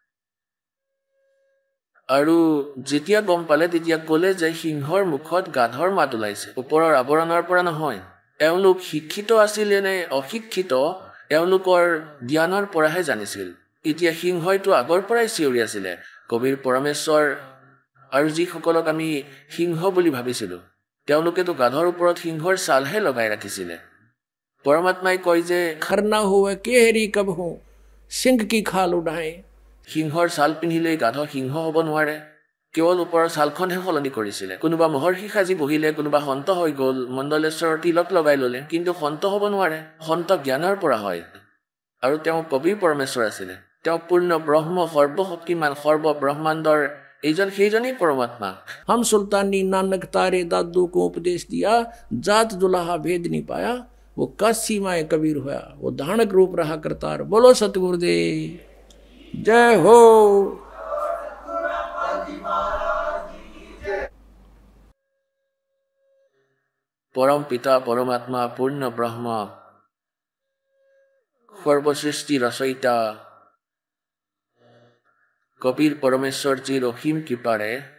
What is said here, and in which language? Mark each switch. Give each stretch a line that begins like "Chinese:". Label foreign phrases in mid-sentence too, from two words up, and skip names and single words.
Assamese: আৰু যেতিয়া গম পালে তেতিয়া ক'লে যে সিংহৰ মুখত গাধৰ মাত ওলাইছে ওপৰৰ আৱৰণৰ পৰা নহয় এওঁলোক শিক্ষিত আছিলে নে অশিক্ষিত এওঁলোকৰ জ্ঞানৰ পৰাহে জানিছিল এতিয়া সিংহইটো আগৰ পৰাই চিঞৰি আছিলে কবিৰ পৰমেশ্বৰ আৰু যিসকলক আমি সিংহ বুলি ভাবিছিলো তেওঁলোকেতো গাধৰ ওপৰত সিংহৰ ছালহে লগাই ৰাখিছিলে পৰমাত্মাই কয় যে
Hindi: खरना हुआ केहरी कब हो सिंह की खाल उड़ाए
Assamese: সিংহৰ ছাল পিন্ধিলেই গাধ সিংহ হ'ব নোৱাৰে কেৱল ওপৰৰ ছালখনহে সলনি কৰিছিলে কোনোবা মহৰ্ষি সাজি বহিলে কোনোবা সন্ত হৈ গ'ল মণ্ডলেশ্বৰৰ তিলক লগাই ল'লে কিন্তু সন্ত হ'ব নোৱাৰে সন্ত জ্ঞানৰ পৰা হয় আৰু তেওঁ কবিৰ পৰমেশ্বৰ আছিলে তেওঁ পূৰ্ণ ব্ৰহ্ম সৰ্বশক্তিমান সৰ্বব্ৰহ্মাণ্ডৰ এইজন সেইজনেই পৰমাত্মা
Hindi: हम सुल्तानी नानक तारे दादू को उपदेश दिया जात दुल्हा भेद नहीं पाया वो काशी माए कबीर होया वो धानक रूप रहा करतार बोलो सतगुरुदेव जय हो
Assamese: পৰম পিতা পৰমাত্মা পূৰ্ণ ব্ৰহ্ম সৰ্বসৃষ্টি ৰচয়িতা কবিৰ পৰমেশ্বৰজীৰ অসীম কৃপাৰে